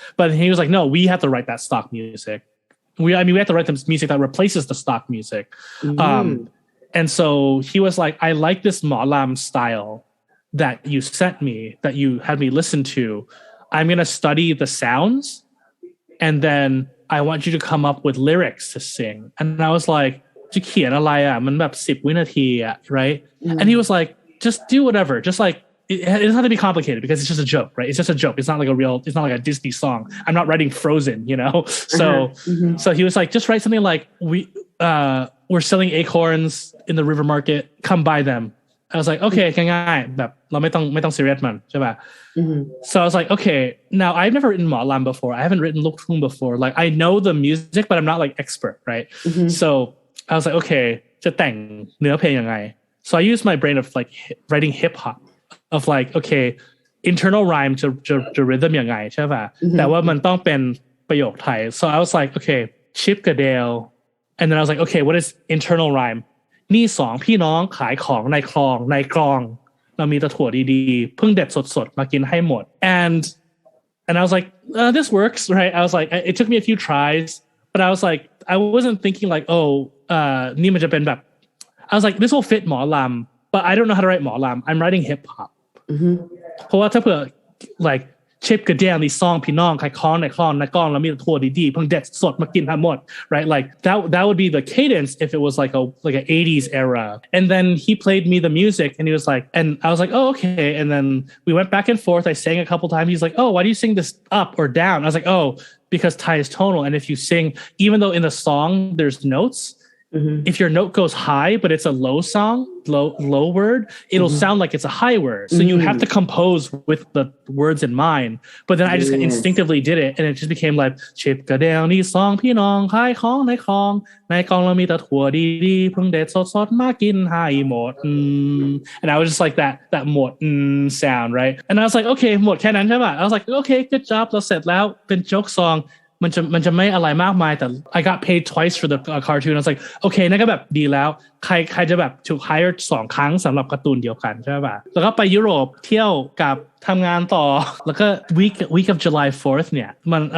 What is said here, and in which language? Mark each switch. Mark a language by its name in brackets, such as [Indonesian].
[English] But he was like, no, we have to write that stock music. We have to write the music that replaces the stock music. And so he was like, I like this Ma'lam style that you sent me, that you had me listen to. I'm going to study the sounds and then I want you to come up with lyrics to sing. And I was like, [Thai] จะเขียนอะไรอ่ะมันแบบ10 วินาทีอ่ะ right? [English] And he was like, just do whatever. Just like, it doesn't have to be complicated because it's just a joke, right? It's just a joke. It's not like a Disney song. I'm not writing Frozen, you know? So he was like, just write something like, we're selling acorns in the river market. Come buy them. I was like, okay, [Thai] ง่ายๆแบบเราไม่ต้อง serious มันใช่ป่ะ [English] So I was like, okay, now I've never written Ma'lam before. I haven't written Lookthung before. Like I know the music, but I'm not like expert, right? So I was like, okay, [Thai] จะแต่งเนื้อเพลงยังไง [English] So I used my brain of like writing hip hop of like, okay, internal rhyme [Thai] จะ rhythm ยังไงใช่ป่ะ แต่ว่ามันต้องเป็นประโยคไทย [English] So I was like, okay, Chip กับ Dale, and then I was like, okay, what is internal rhyme? [Thai] นี่สองพี่น้องขายของในคลองในกรองเรามีแต่ถั่วดีๆเพิ่งเด็ดสดๆมากินให้หมด [English] and I was like this works, right? I was like, it took me a few tries, but I was like, I wasn't thinking like, oh [Thai] นี่มันจะเป็นแบบ [English] I was like, this will fit หมอลำ but I don't know how to write หมอลำ I'm writing hip hop [Thai] เพราะว่าถ้าเผื่อ [English] like Chip กับ Dale [Thai] นี่ซองพี่น้องขายของในคลองในกรองแล้วมีถั่วดีๆเพิ่งเด็ดสดมากินทั้งหมด [English] right? Like that would be the cadence if it was like an 80s era. And then he played me the music and he was like, and I was like, oh, okay. And then we went back and forth. I sang a couple times. He's like, oh, why do you sing this up or down? I was like, oh, because Thai is tonal. And if you sing, even though in the song there's notes, if your note goes high, but it's a low word, it'll sound like it's a high word. So you have to compose with the words in mind. But then I just instinctively did it. And it just became like, Chip กับ Dale [Thai] นี่สองพี่น้องขายของในคลองในกลองเรามีแต่ถั่วดีๆเพิ่งเด็ดสดๆมากินให้หมด [English] And I was just like that หมด sound, right? And I was like, okay [Thai] หมดแค่นั้นใช่ป่ะ [English] I was like, okay, good job [Thai] เราเสร็จแล้วเป็น joke songมันจะไม่อะไรมากมายแต่ [English] I got paid twice for the cartoon. I was like, okay [Thai] นั่นก็แบบดีแล้วใครจะแบบถูก hire 2 ครั้งสำหรับการ์ตูนเดียวกันใช่ป่ะแล้วก็ไปยุโรปเที่ยวกับทำงานต่อแล้วก็ [English] week of July 4th [Thai] เนี่ยม